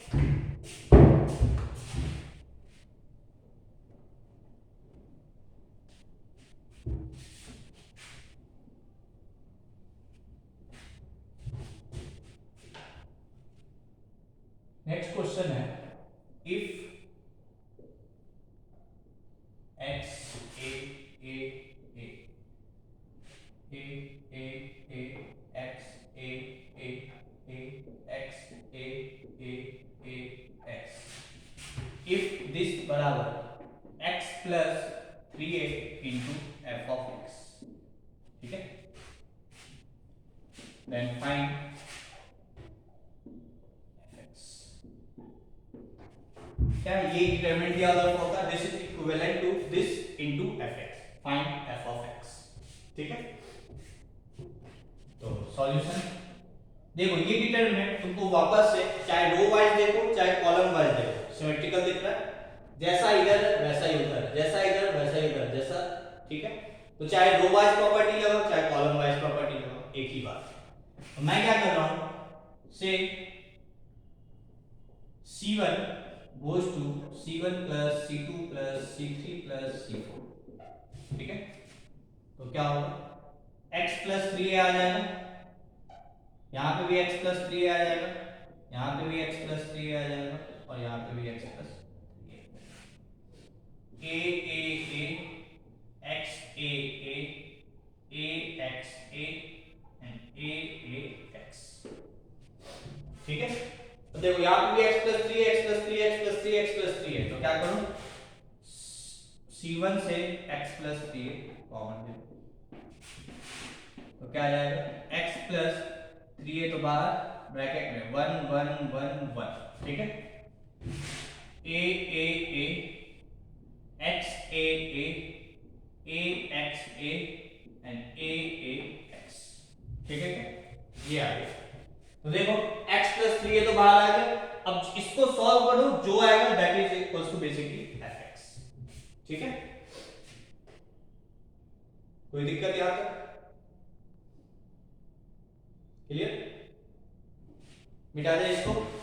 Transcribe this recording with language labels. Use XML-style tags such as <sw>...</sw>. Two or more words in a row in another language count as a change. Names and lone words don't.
<en>next question है if x a a a a a a x a a a x a a a x if this बराबर x plus 3a into f of x।</en> <hi>ठीक है,</hi> <en>then find fx।</en> <hi>क्या ये डिटरमिनेंट दिया हुआ होगा,</hi> <en>this is equivalent to this into fx, find f of x.</en> <hi>ठीक है, तो सॉल्यूशन देखो, ये डिटरमिनेंट तुमको वापस से चाहे</hi> <en>row wise</en> <hi>देखो चाहे</hi> <en>column wise</en> <hi>देखो सिमेट्रिकल दिख रहा है, जैसा इधर वैसा ही उधर, जैसा इधर वैसा ही उधर जैसा। ठीक है, तो चाहे</hi> <en>row wise property</en> <hi>लगाओ चाहे</hi> <en>column wise property</en> <hi>लगाओ, एक ही बात। तो मैं क्या कर रहा हूं,</hi> <en>से c1 goes to c1 plus c2 plus c3 plus c4।</en> <hi>ठीक है, तो क्या होगा</hi> <en>x plus 3a</en> <hi>आ जाएगा, यहाँ पे भी</hi> <en>x plus 3a</en> <hi>आ जाएगा, यहाँ पे भी</hi> <en>x plus 3a</en> <hi>आ जाएगा और यहाँ पे भी</hi> <en>x plus 3a। a a a x a a x a and a x।</en> <hi>ठीक है, तो देखो यहाँ पे भी</hi> <en>x plus 3 x plus 3 x plus 3</en> <hi>x plus 3 है, तो क्या करूँ c1 से x plus 3 कॉमन ले, तो क्या आ जाएगा</hi> <en>x plus 3a</en> <hi>तो बाहर ब्रैकेट में 1 1 1 1। ठीक है,</hi> <en>a a a x a a a x a and a x।</en> <hi>ठीक है क्या, ये आ गया। तो देखो</hi> <en>x plus 3a</en> <hi>तो बाहर आ गया, अब इसको सॉल्व करो, जो आएगा</hi> <en>that is equals to basically fx.</en> <hi>ठीक है, कोई दिक्कत यहां तक क्लियर, मिटा दे इसको।</hi>